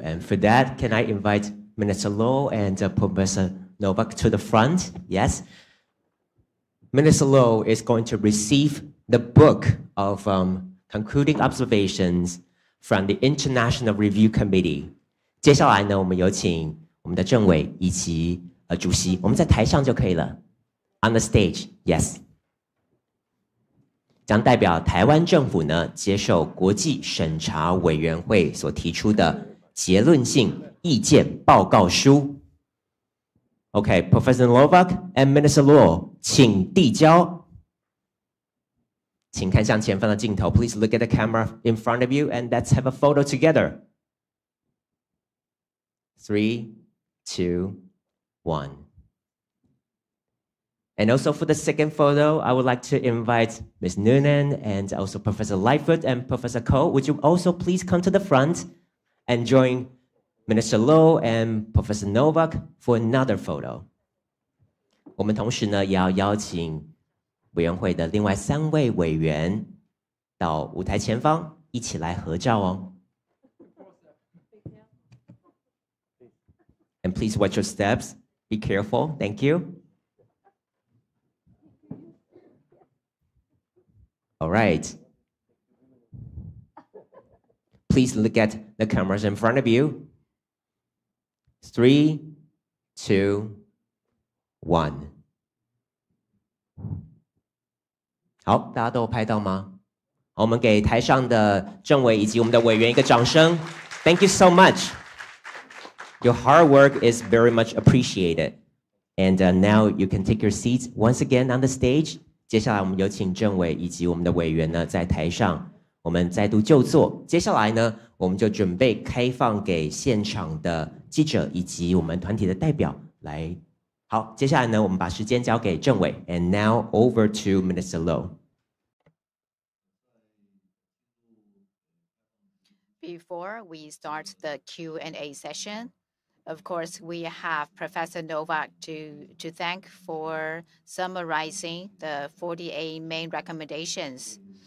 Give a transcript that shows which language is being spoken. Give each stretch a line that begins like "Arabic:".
English: And for that, can I invite Minister Low and Professor Novak to the front? Yes. Minister Low is going to receive the book of concluding observations from the International Review Committee.
Chinese: 接下来呢，我们有请我们的政委以及主席，我们在台上就可以了。
English: On the stage, yes.
Chinese: 将代表台湾政府呢接受国际审查委员会所提出的结论性意见报告书。
English: Okay, Professor Novak and Minister Luo, 请递交。
Chinese: 请看向前方的镜头。
English: Please look at the camera in front of you and let's have a photo together. 3, 2, 1. And also for the second photo, I would like to invite Ms. Noonan and also Professor Lightfoot and Professor Ko. Would you also please come to the front and join Minister Low and Professor Novak for another photo?
Chinese: 我们同时呢，也要邀请委员会的另外3位委员到舞台前方一起来合照哦。
English: And please watch your steps. Be careful. Thank you. All right. Please look at the cameras in front of you. 3, 2, 1.
Chinese: 好，大家都有拍到吗？我们给台上的政委以及我们的委员一个掌声。
English: Thank you so much. Your hard work is very much appreciated. And now you can take your seats once again on the stage.
Chinese: 接下来我们有请政委以及我们的委员呢在台上，我们再度就座。接下来呢，我们就准备开放给现场的记者以及我们团体的代表来。好，接下来呢，我们把时间交给政委。
English: And now over to Minister Low. Before we start the Q&A session, of course, we have Professor Novak to thank for summarizing the 48 main recommendations.